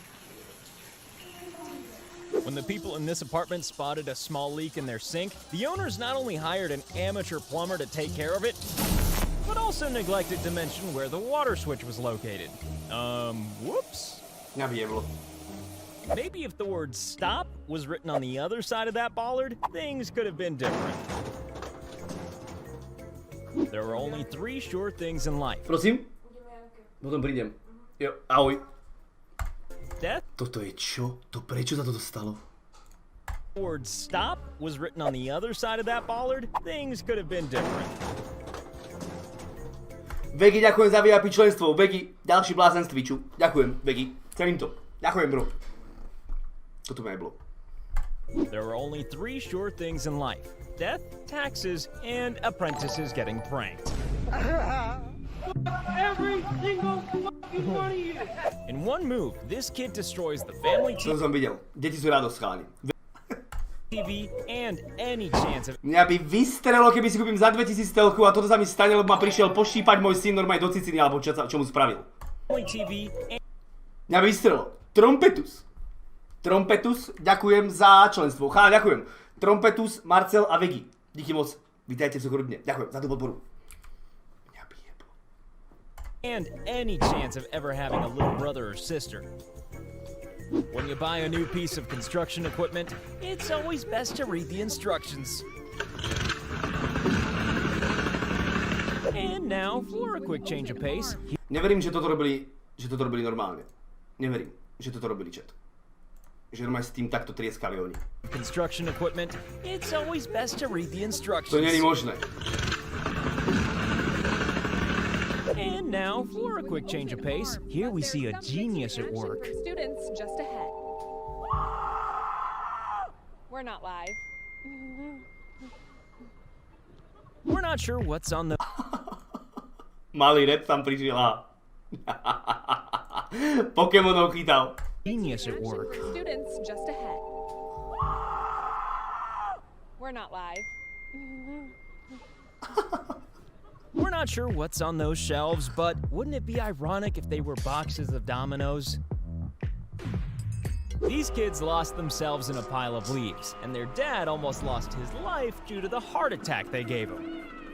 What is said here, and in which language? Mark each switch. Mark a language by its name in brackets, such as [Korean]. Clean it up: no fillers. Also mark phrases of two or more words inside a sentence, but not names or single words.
[English] When the people in this apartment spotted a small leak in their sink, the owners not only hired an amateur plumber to take care of it, but also neglected to mention where the water switch was located. Whoops. Maybe if the word stop was written on the other side of that bollard, things could have been different. There are only 3 sure things in life. [Slovak] Prosím? Potom prídem. Jo, ahoj. [English] Death? [Slovak] Toto je čo? Prečo sa toto stalo? [English] The word stop was written on the other side of that bollard, things could have been different. [Slovak] Vegy, ďakujem za VIP členstvo. Vegy, ďalší blázen z Twitchu. Ďakujem, Vegy. Cením to. Ďakujem, bro. Toto ma jeblo. [English] There are only 3 sure things in life. Death, taxes, and apprentices getting pranked. Every single fucking one of you. In one move, this kid destroys the family [Slovak] To som videl. Deti sú radosť, chalani. [English] TV and any chance of... [Slovak] Mňa by vystrelo, keby si kúpim za 2000 telku a toto sa mi stane, lebo ma prišiel poštípať môj syn normálne do ciciny, alebo čo mu spravil. [English] TV and... [Slovak] Mňa by vystrelo. Trompetus. Trompetus, ďakujem za členstvo. Chalani, ďakujem. Trompetus, Marcel a Vegy. [Czech] Díky moc. [Slovak] Vítajte v Sokorudne. Ďakujem za tú podporu. Mňa by jeblo. [English] And any chance of ever having a little brother or sister. When you buy a new piece of construction equipment, it's always best to read the instructions. And now, for a quick change of pace... [Slovak] Neverím, že toto robili normálne. Neverím, že toto robili chat. Že normálne s tým takto trieskali oni. [English] Construction equipment, it's always best to read the instructions. [Slovak] To nie je možné. [English] And now, for a quick change of pace, here we see a genius at work. Students just ahead. We're not live. We're not sure what's on the... [Slovak] Malý rap tam prišiel a... Pokémonov chytal. [English] Genius at work. Students just ahead. We're not live. We're not sure what's on those shelves, but wouldn't it be ironic if they were boxes of dominoes? These kids lost themselves in a pile of leaves, and their dad almost lost his life due to the heart attack they gave him.